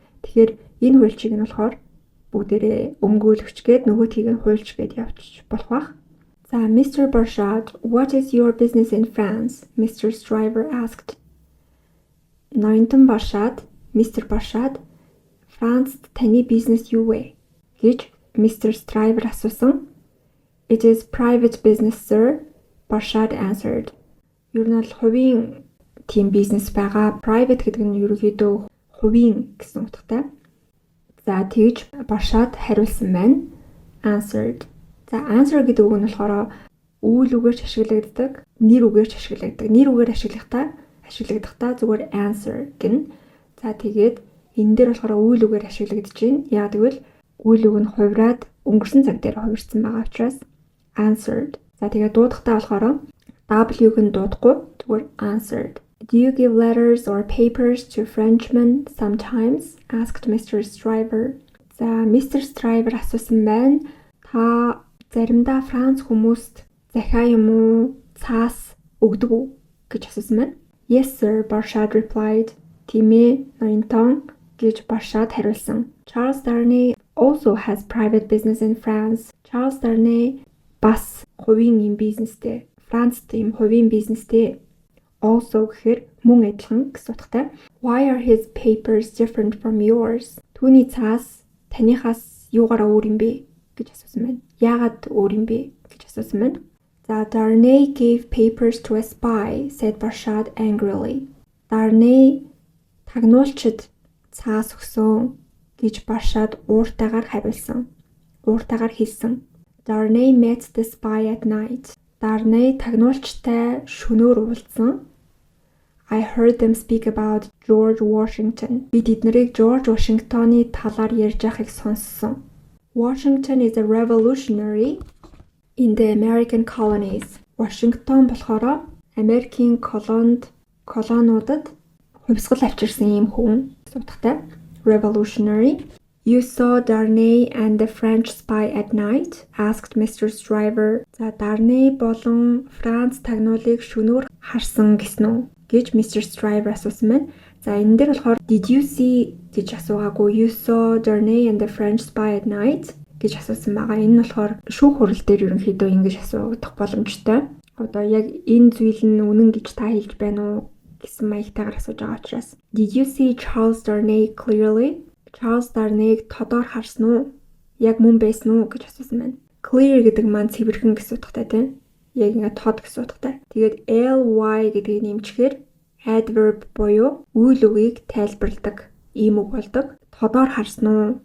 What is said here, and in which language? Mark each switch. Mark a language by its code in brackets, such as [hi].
[mn] Тэгэхээр энэ хуульчийг нь болохоор бүгдээрээ өмгөөлөгч гээд нөгөөтгийг нь хуульч гээд явчих болох бах. [en] За Mr. Barshad, what is your business in France? Mr. Stryver asked. [mn] Ноёнтон [en] Barshad, Mr. [mn] Barshad, Францд таны бизнес юу вэ? гэж Mr. [en] Stryver [mn] асуусан. [en] It is private business, sir, Barshad answered. [mn] Ер нь бол хувийн тийм бизнес байгаа. Private гэдэг нь ерөнхийдөө хувийн гэсэн утгатай. За тэгж Barshad хариулсан байна. [en] Answered. [mn] За answer гэдэг үг нь болохоор үйл үгээрч ашиглагддаг, нэр үгээрч ашиглагддаг. Нэр үгээр ашиглагдахтаа зүгээр answer гэнэ. За тэгээд энэ дээр болохоор үйл үгээр ашиглагдаж байна. Яг тэгвэл үйл үг нь хувраад өнгөрсөн цаг дээр хувирсан байгаа учраас answered. За тэгээд дуудахтаа болохоор W-г нь дуудахгүй зүгээр answered. [en] Do you give letters or papers to Frenchmen sometimes? Asked Mr. Stryver. За Mr. [mn] Stryver асуусан байна. Та заримдаа Франц хүмүүст захиа юм уу, цаас өгдөг үү гэж асуусан байна. [en] Yes sir, Barshad replied. [mn] Тийм ээ, ноёнтон гэж Barshad хариулсан. [en] Charles Darnay also has private business in France. [mn] Charles Darnay бас хувийн юм бизнестэй. Францд юм хувийн бизнестэй. Also гэхээр мөн адилхан гэсэн утгатай. [en] Why are his papers different from yours? [mn] Түүний цаас таныхаас юугаараа өөр юм бэ гэж асуусан байна. Яагаад өөр юм бэ гэж асуусан байна. [en] За Darnay gave papers to a spy, said Barshad angrily. [mn] Darnay тагнуулчид цаас өгсөн гэж Barshad ууртайгаар хариулсан. Ууртайгаар хэлсэн. [en] Darnay met the spy at night. [mn] Darnay тагнуулчтай шөнөөр уулзсан. [en] I heard them speak about George Washington. [mn] Би тэднийг George Washington-ы талаар ярьж байгааг сонссон. [en] Washington is a revolutionary in the American colonies. [mn] Washington болохоор Америкийн колониудад хувьсгал авчирсан юм хүн утгатай. [en] Revolutionary. You saw Darnay and the French spy at night? Asked Mr. Stryver. [mn] За Darnay болон Франц тагнуулыг шөнөөр харсан гэсэн үү гэж Mr. Stryver асуусан байна. За энэ дээр болохоор [en] did you see [mn] гэж асуугаагүй. [en] You saw Darnay and the French spy at night [mn] гэж асуусан байгаа. Энэ нь болохоор шүүх хурал дээр ерөнхийдөө ингэж асуух боломжтой. Одоо яг энэ зүйл нь үнэн гэж та хэлж байна уу гэсэн маягтайгаар асууж байгаа учраас. [en] Did you see Charles Darnay clearly? [mn] Charles Darnay-г тодор харсан уу? Яг мөн байсан уу гэж асуусан байна. Clear гэдэг маань цэвэрхэн гэсэн утгатай тийм. Яг ингээд тод гэсэн утгатай. Тэгээд ly гэдгийг нэмчихээр adverb буюу үйл үгийг тайлбарладаг ийм үг болдог. Тодор харсан уу?